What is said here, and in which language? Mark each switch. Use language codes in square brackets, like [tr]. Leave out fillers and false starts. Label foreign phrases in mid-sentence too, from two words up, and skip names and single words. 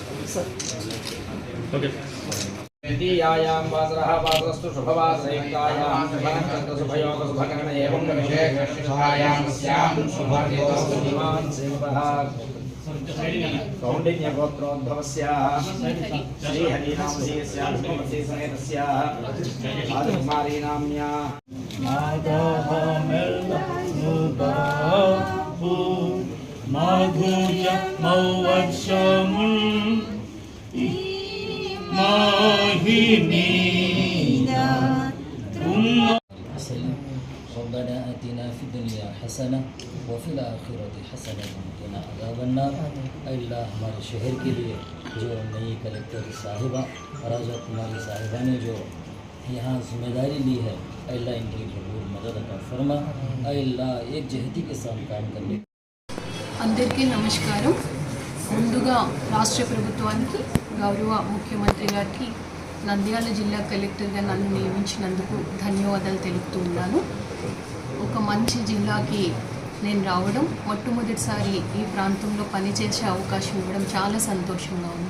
[sa] द्वितीयायां वासरः वासरस्तु शुभवासरयुक्तायां शुभयोगशुभकरण एवं विशेषायां शुभर्गोऽस्मिन् सेवः कौण्डिन्यगोत्रोद्भवस्याः श्रीहरिनामधेयस्याः धर्मवतीसमेतस्याः राजकुमारीनाम्याः माधुर्य मौवत्समुन् माहिनी [ar] ربنا آتنا في الدنيا حسنة وفي الآخرة حسنة وقنا عذاب النار। [hi] अल्लाह हमारे शहर के लिए जो नई कलेक्टर साहिबा राजा कुमारी साहिबा ने जो यहाँ जिम्मेदारी ली है, अल्लाह इनकी भरपूर मदद अता फरमा। अल्लाह एक जहती के साथ काम करने। [te] అందరికీ నమస్కారం। ముందుగా రాష్ట్ర ప్రభుత్వానికి గౌరవ ముఖ్యమంత్రి గారికి నంద్యాల జిల్లా కలెక్టర్గా నన్ను నియమించినందుకు ధన్యవాదాలు తెలుపుతూ ఉన్నాను। ఒక మంచి జిల్లాకి నేను రావడం, మొట్టమొదటిసారి ఈ ప్రాంతంలో పనిచేసే అవకాశం ఇవ్వడం చాలా సంతోషంగా ఉంది।